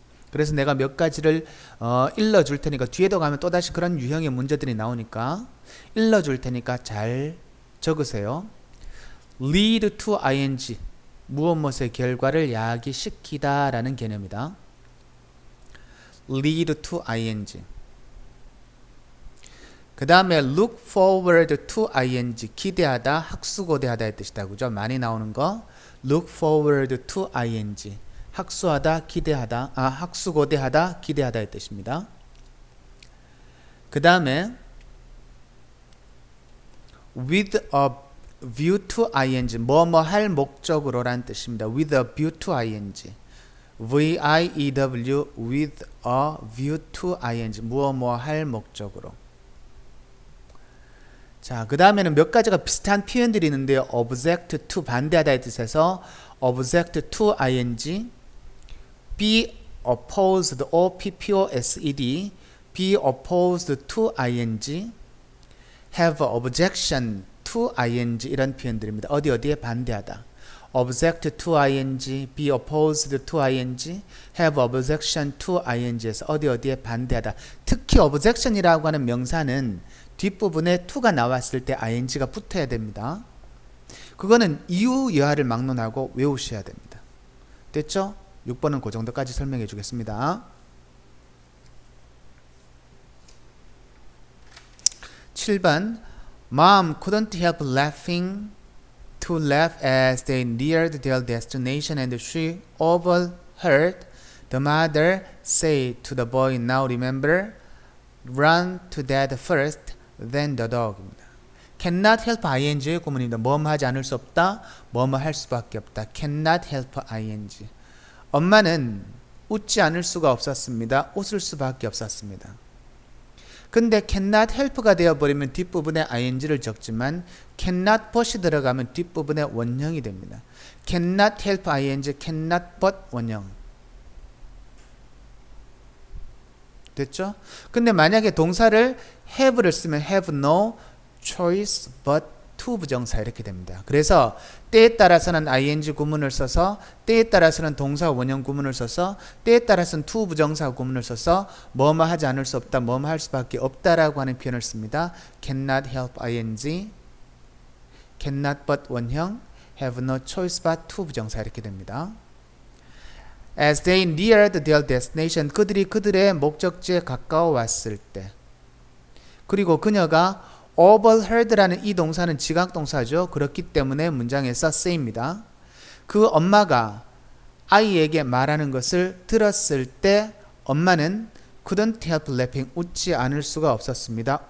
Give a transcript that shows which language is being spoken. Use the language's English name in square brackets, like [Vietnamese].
[Korean] 그래서 내가 몇 가지를 일러줄 테니까 뒤에도 가면 또다시 그런 유형의 문제들이 나오니까 일러줄 테니까 잘 적으세요. [English] lead to ing [Korean] 무엇의 결과를 야기시키다 라는 개념이다. [English] lead to ing. [Korean] 그 다음에 [English] look forward to ing. [Korean] 기대하다, 학수고대하다의 뜻이다. 그죠? 많이 나오는 거. [English] look forward to ing. [Korean] 학수하다, 기대하다, 학수고대하다, 기대하다의 뜻입니다. 그 다음에 [English] with a view to ing. [Korean] 뭐뭐 할 목적으로 라는 뜻입니다. [English] with a view to ing. V-I-E-W with a view to ing. [Korean] 뭐뭐 할 목적으로. 자, 그 다음에는 몇 가지가 비슷한 표현들이 있는데요. [English] object to [Korean] 반대하다의 뜻에서 [English] object to ing, be opposed, O-P-P-O-S-E-D, be opposed to ing, have objection to ing [Korean] 이런 표현들입니다. 어디에 반대하다. [English] object to ing, be opposed to ing, have objection to ing [Korean] 에서 어디에 반대하다. 특히 objection이라고 하는 명사는 뒷부분에 to가 나왔을 때 ing가 붙어야 됩니다. 그거는 이유 여하를 막론하고 외우셔야 됩니다. 됐죠? 6번은 그 정도까지 설명해 주겠습니다. 7번 [English] Mom couldn't help laughing to laugh as they neared their destination and she overheard the mother say to the boy, now remember, run to dad first, then the dog [Korean] 입니다. [English] cannot help ing [Korean] 의 구문입니다. 뭐뭐 하지 않을 수 없다, 뭐뭐 할 수밖에 없다. [English] cannot help ing. [Korean] 엄마는 웃지 않을 수가 없었습니다. 웃을 수밖에 없었습니다. 근데 [English] cannot help [Korean] 가 되어버리면 뒷부분에 ing를 적지만 cannot but이 들어가면 뒷부분에 원형이 됩니다. [English] cannot help ing, cannot but 원형. [Korean] 됐죠? 근데 만약에 동사를 have를 쓰면 have no choice but to 부정사 이렇게 됩니다. 그래서 때에 따라서는 ing 구문을 써서 때에 따라서는 동사 원형 구문을 써서 때에 따라서는 to 부정사 구문을 써서 뭐뭐 하지 않을 수 없다, 뭐뭐 할 수밖에 없다라고 하는 표현을 씁니다. [English] cannot help ing, cannot but 원형, have no choice but to 부정사 [Korean] 이렇게 됩니다. [English] As they neared their destination, [Korean] 그들이 그들의 목적지에 가까워 왔을 때, 그리고 그녀가 overheard라는 이 동사는 지각동사죠. 그렇기 때문에 문장에서 say입니다. 그 엄마가 아이에게 말하는 것을 들었을 때 엄마는 [English] couldn't help laughing, [Korean] 웃지 않을 수가 없었습니다.